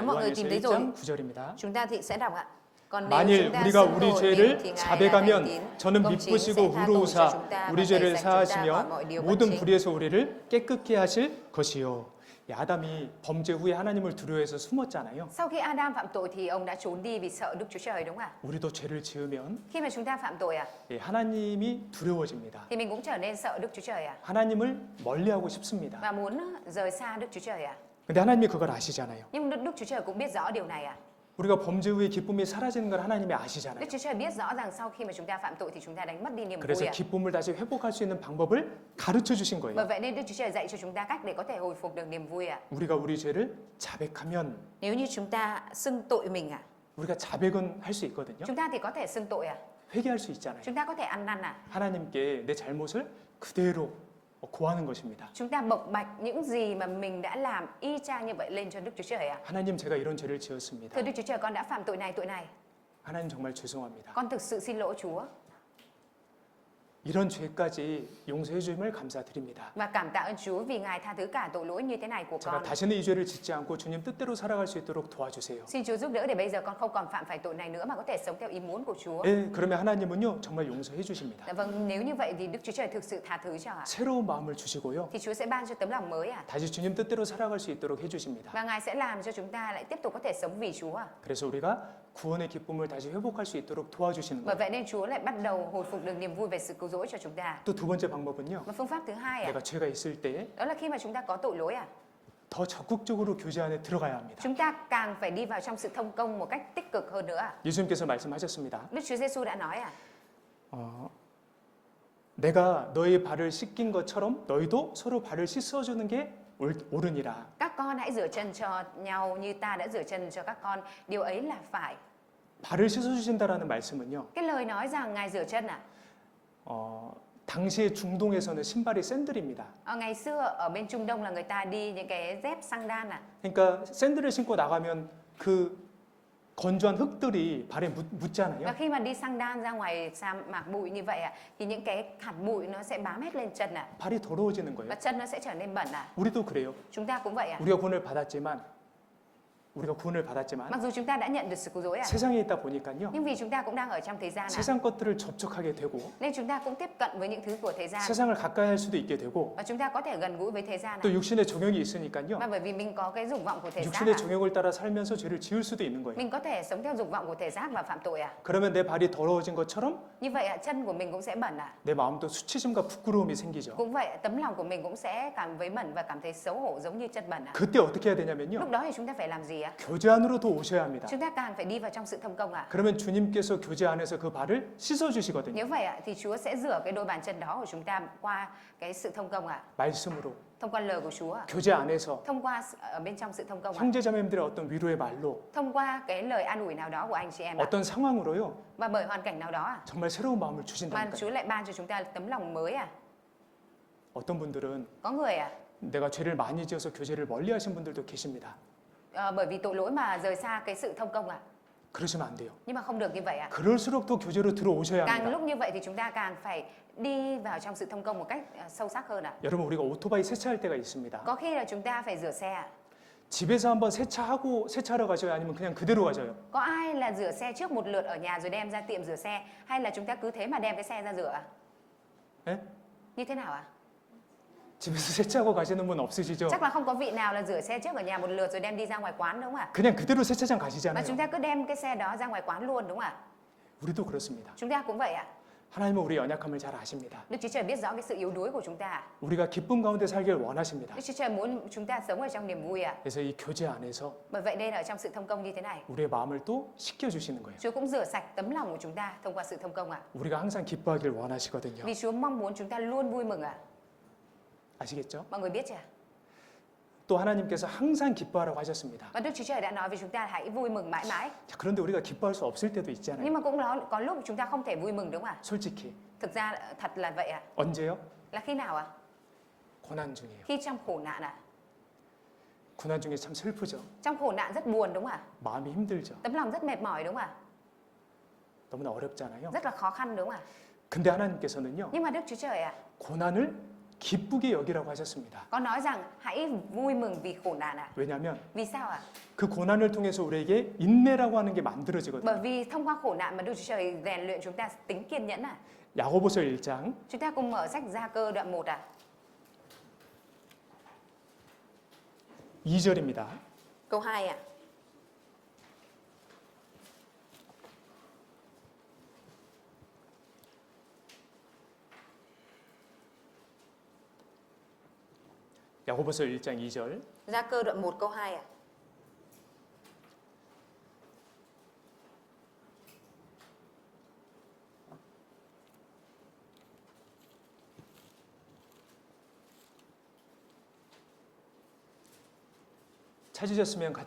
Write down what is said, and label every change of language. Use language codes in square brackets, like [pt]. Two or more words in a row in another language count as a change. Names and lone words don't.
[vi] Nếu mọi người [ko] 요한일서 [vi] tìm thấy rồi, [ko] 1장 9절입니다. [vi] chúng ta thì sẽ đọc ạ. Còn nếu [ko] 만일 [vi] chúng ta [ko] 우리가 [vi] xưng [ko] 우리 [vi] tội mình thì [ko] 죄를 [vi] Ngài là [ko] 자백하면 [vi] thánh tín, [ko] 저는 [vi] công chính sẽ [ko] 미쁘시고 [vi] tha tội cho [ko] 의로우사 [vi] chúng ta [ko] 우리 [vi] và [ko] 죄를 [vi] tẩy sạch chúng ta khỏi [ko] 사하시며 [vi] mọi điều bất [ko] 모든 [vi] chính. [ko] 불의에서 우리를 깨끗게 하실 것이요. 이 아담이 범죄 후에 하나님을 두려워해서 숨었잖아요. [vi] Sau khi Adam phạm tội thì ông đã trốn đi vì sợ Đức Chúa Trời, đúng không ạ? [ko] 우리도 죄를 지으면 [vi] Khi mà chúng ta phạm tội [ko] 하나님이 두려워집니다. [vi] thì mình cũng trở nên sợ Đức Chúa Trời [ko] 하나님을 멀리하고 싶습니다. [vi] và muốn rời xa Đức Chúa Trời [ko] 근데 하나님이 그걸 아시잖아요. [vi] Nhưng Đức Chúa Trời cũng biết rõ điều này [ko] 우리가 범죄 후에 기쁨이 사라지는 걸 하나님이 [vi] Đức [ko] 아시잖아요. [vi] Chúa Trời biết rõ rằng sau khi mà chúng ta phạm tội thì chúng ta đánh mất đi niềm [ko] 그래서 [vi] vui [ko] 기쁨을 다시 회복할 수 있는 방법을 가르쳐 주신 [vi] Bởi [ko] 거예요. [vi] vậy nên Đức Chúa Trời dạy cho chúng ta cách để có thể hồi phục được niềm vui [ko] 우리가 우리 죄를 자백하면 [vi] Nếu như chúng ta xưng tội mình [ko] 우리가 자백은 할 수 있거든요. [vi] chúng ta thì có thể xưng tội [ko] 회개할 수 있잖아요. [vi] Chúng ta có thể ăn năn [ko] 하나님께 내 잘못을 그대로 고하는 것입니다. [vi] Chúng ta bộc bạch những gì mà mình đã làm y chang như vậy lên cho Đức Chúa Trời ạ. [ko] 하나님, 제가 이런 죄를 지었습니다. [vi] Thưa Đức Chúa Trời, con đã phạm tội này tội này. [ko] 하나님, 정말 죄송합니다. [vi] Con thực sự xin lỗi Chúa. [ko] 이런 죄까지 용서해 주심을 감사드립니다. [vi] Và cảm tạ ơn Chúa vì Ngài tha thứ cả tội lỗi như thế này của [ko] 제가 [vi] con. [ko] 다시는 이 죄를 짓지 않고 주님 뜻대로 살아갈 수 있도록 도와주세요. [vi] Xin Chúa giúp đỡ để bây giờ con không còn phạm phải tội này nữa mà có thể sống theo ý muốn của Chúa. [ko] 예, 그러면 하나님은요 정말 용서해 주십니다. [vi] Dạ vâng, nếu như vậy thì Đức Chúa Trời thực sự tha thứ cho ạ. [ko] 새로운 마음을 주시고요. [vi] Thì Chúa sẽ ban cho tấm lòng mới ạ. [ko] 다시 주님 뜻대로 살아갈 수 있도록 해주십니다. [vi] Và Ngài sẽ làm cho chúng ta lại tiếp tục có thể sống vì Chúa ạ. [ko] 그래서 우리가 구원의 기쁨을 다시 회복할 수 있도록 도와주시는 [vi] Bởi [ko] 거예요. [vi] vậy nên Chúa lại bắt đầu hồi phục được niềm vui về sự cứu rỗi cho chúng ta. [ko] 또 두 번째 방법은요. [vi] Và phương pháp thứ hai ạ, [ko] 내가 죄가 있을 때 [vi] đó là khi mà chúng ta có tội lỗi ạ, [ko] 더 적극적으로 교제 안에 들어가야 합니다. [vi] chúng ta càng phải đi vào trong sự thông công một cách tích cực hơn nữa ạ. [ko] 예수님께서 말씀하셨습니다. [vi] Đức Chúa Giêsu đã nói ạ, [ko] 내가 너의 발을 씻긴 것처럼 너희도 서로 발을 씻어주는 게 옳으니라. [vi] các con hãy rửa chân cho nhau như ta đã rửa chân cho các con, điều ấy là phải. [ko] 발을 씻어주신다라는 말씀은요. [vi] Cái lời nói rằng Ngài rửa chân ạ, [ko] 당시의 중동에서는 신발이 샌들입니다. [vi] ngày xưa ở bên Trung Đông là người ta đi những cái dép xăng-đan ạ. [ko] 그러니까 샌들을 신고 나가면 그 건조한 흙들이 발에 [vi] Và [ko] 묻잖아요. [vi] khi mà đi xăng-đan ra ngoài sa mạc bụi như vậy ạ, thì những cái hạt bụi nó sẽ bám hết lên chân ạ, [ko] 발이 더러워지는 [vi] và [ko] 거예요. [vi] chân nó sẽ trở nên bẩn ạ. [ko] 우리도 그래요. [vi] Chúng ta cũng vậy ạ. [ko] 우리가 구원을 받았지만 [vi] Mặc dù chúng ta đã nhận được sự cứu rỗi ạ, [ko] 세상에 있다 보니까요. [vi] nhưng vì chúng ta cũng đang ở trong thế gian ạ, [ko] 세상 것들을 접촉하게 되고 [vi] nên chúng ta cũng tiếp cận với những thứ của thế gian, [ko] 세상을 가까이 할 수도 있게 되고 [vi] và chúng ta có thể gần gũi với thế gian [ko] 또 [vi] ạ. [ko] 육신의 정욕이 있으니까요. [vi] Mà bởi vì mình có cái dục vọng của thể xác [ko] 육신의 [vi] ạ, [ko] 정욕을 따라 살면서 죄를 지을 수도 있는 거예요. [vi] mình có thể sống theo dục vọng của thể xác và phạm tội ạ. [ko] 그러면 내 발이 더러워진 것처럼 [vi] Như vậy ạ, chân của mình cũng sẽ bẩn ạ. [ko] 내 마음도 수치심과 부끄러움이 생기죠. [vi] Cũng vậy, tấm lòng của mình cũng sẽ cảm thấy bẩn và cảm thấy xấu hổ giống như chân bẩn ạ. [ko] 그때 어떻게 해야 되냐면요. [vi] Lúc đó thì chúng ta phải làm gì ạ? [ko] 교제 안으로 더 오셔야 합니다. [vi] Chúng ta càng phải đi vào trong sự thông công ạ. [ko] 그러면 주님께서 교제 안에서 그 발을 씻어 주시거든요. [vi] Nếu vậy ạ, thì Chúa sẽ rửa cái đôi bàn chân đó của chúng ta qua cái sự thông công ạ, [ko] 말씀으로 [vi] thông qua lời của Chúa ạ, [ko] 교제 안에서 [vi] thông qua ở bên trong sự thông công ạ, [ko] 형제자매님들의 어떤 위로의 말로 [vi] thông qua cái lời an ủi nào đó của anh chị em ạ, [ko] 어떤 상황으로요. [vi] và bởi hoàn cảnh nào đó ạ, [ko] 정말 새로운 마음을 [vi] mà [ko] 주신다니까요. [vi] Chúa lại ban cho chúng ta tấm lòng mới ạ. [ko] 어떤 분들은 [vi] Có người ạ, [ko] 내가 죄를 많이 지어서 교제를 멀리하신 분들도 계십니다. [vi] bởi vì tội lỗi mà rời xa cái sự thông công ạ. [ko] 그러시면 안 돼요. [vi] Nhưng mà không được như vậy ạ. [ko] 그럴수록 더 교제로 들어오셔야 [vi] Càng [ko] 합니다. [vi] lúc như vậy thì chúng ta càng phải đi vào trong sự thông công một cách sâu sắc hơn ạ. [ko] 여러분, 우리가 오토바이 세차할 때가 있습니다. [vi] Có khi là chúng ta phải rửa xe ạ. [ko] 집에서 한번 세차하러 가셔요? 아니면 그냥 그대로 가셔요? [vi] Có ai là rửa xe trước một lượt ở nhà rồi đem ra tiệm rửa xe, hay là chúng ta cứ thế mà đem cái xe ra rửa ạ? [ko] 예? [vi] Như thế nào ạ? [ko] 집에서 세차하고 가시는 분 없으시죠? [vi] Chắc là không có vị nào là rửa xe trước ở nhà một lượt rồi đem đi ra ngoài quán đúng không ạ? [ko] 그냥 그대로 세차장 [vi] Mà [ko] 가시잖아요. [vi] chúng ta cứ đem cái xe đó ra ngoài quán luôn đúng không ạ? [ko] 우리도 그렇습니다. [vi] Chúng ta cũng vậy ạ. [ko] 하나님은 우리의 연약함을 잘 아십니다. [vi] Đức Chúa Trời biết rõ cái sự yếu đuối của chúng ta. [ko] 우리가 기쁨 가운데 살기를 원하십니다. [vi] Đức Chúa Trời muốn chúng ta sống ở trong niềm vui ạ. [ko] 그래서 이 교제 안에서 [vi] Bởi vậy nên ở trong sự thông công như thế này, [ko] 우리의 마음을 또 씻겨주시는 거예요. [vi] Chúa cũng rửa sạch tấm lòng của chúng ta thông qua sự thông công ạ. [ko] 우리가 항상 기뻐하길 원하시거든요. [vi] Vì Chúa mong muốn chúng ta luôn vui mừng ạ. [ko] 아시겠죠? [vi] Mọi người biết chưa? [ko] 또 하나님께서 항상 기뻐하라고 하셨습니다. [vi] Và Đức Chúa Trời đã nói với chúng ta hãy vui mừng mãi mãi. [ko] 자, 그런데 우리가 기뻐할 수 없을 때도 있잖아요. [vi] Nhưng mà cũng có lúc chúng ta không thể vui mừng đúng không ạ? [ko] 솔직히 [vi] Thực ra thật là vậy ạ. [ko] 언제요? [vi] Là khi nào ạ? [ko] 고난 중이에요. [vi] Khi trong khổ nạn ạ. [ko] 고난 중에 참 슬프죠. [vi] Trong khổ nạn rất buồn đúng không ạ? [ko] 마음이 힘들죠. [vi] Tấm lòng rất mệt mỏi đúng không ạ? [ko] 너무나 어렵잖아요. [vi] Rất là khó khăn đúng không ạ? [ko] 근데 하나님께서는요. [vi] Nhưng mà Đức Chúa Trời ạ, [ko] 고난을 기쁘게 여기라고 하셨습니다. [vi] có nói rằng hãy vui mừng vì khổ nạn ạ. [ko] 왜냐하면 [vi] Vì sao ạ? [ko] 그 고난을 통해서 우리에게 인내라고 하는 게 만들어지거든요. [vi] Bởi vì thông qua khổ nạn mà Đức Chúa Trời rèn luyện chúng ta tính kiên nhẫn ạ. [ko] 야고보서 1장 [vi] Chúng ta cùng mở sách Gia Cơ đoạn 1 ạ. [ko] 2절입니다. [vi] Câu 2 ạ. [ko] 야고보서 1장 2절. [vi] Gia Cơ đoạn 1 câu 2 ạ. [ko] 찾으셨으면 같이